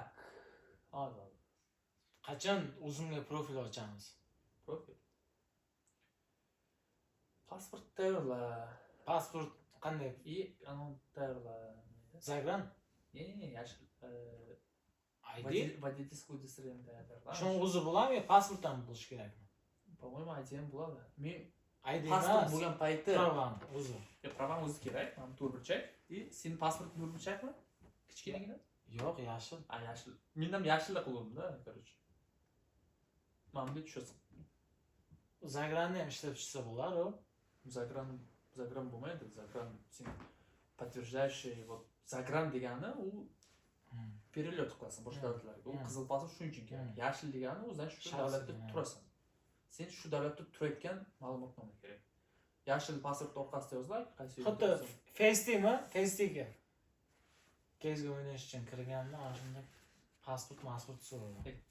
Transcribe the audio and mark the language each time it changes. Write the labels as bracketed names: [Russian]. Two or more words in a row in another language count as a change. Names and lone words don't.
[Uzbek] Hozir. Qachon o'zimga profil ochamiz? Profil. Pasport tayyorla. Pasport qanday? Anu tayyorla. Zagram? Ne, yashil. ID? [Russian] Водительское удостоверение tayyorla. Shuni o'zi bo'ladimi yo pasportdan bo'lish kerakmi? По-моему, [Uzbek] ID ham bo'ladi. Men ID pasport emas. bo'lgan payti, Pravan o'zi. pravan o'zi kerak. Mana to'rtburchak. Sening pasport to'rtburchakmi? Kichkinagina? Yo'q, yashil. Yashil. Men ham yashilda qildim-da, короче. Mana bu tushasiz. Zagranni ham ishlab chiqsa bo'lar-ku. Загран bo'lmaydi. Загран sen [Russian] подтверждающий вот [Uzbek] загран degani u перелет qilasan boshqa davlatlarga. U qizil pasport shuning uchun kerak. Yashil degani o'zdan shu davlatda turasan. Sen shu davlatda turayotgan ma'lumotnoma kerak. Yashil pasport orqasida yoziladi, qaysi Xuddi Festimi? Festiga. Kezga o'ynash uchun kirganda ana shunday pasport so'raydi.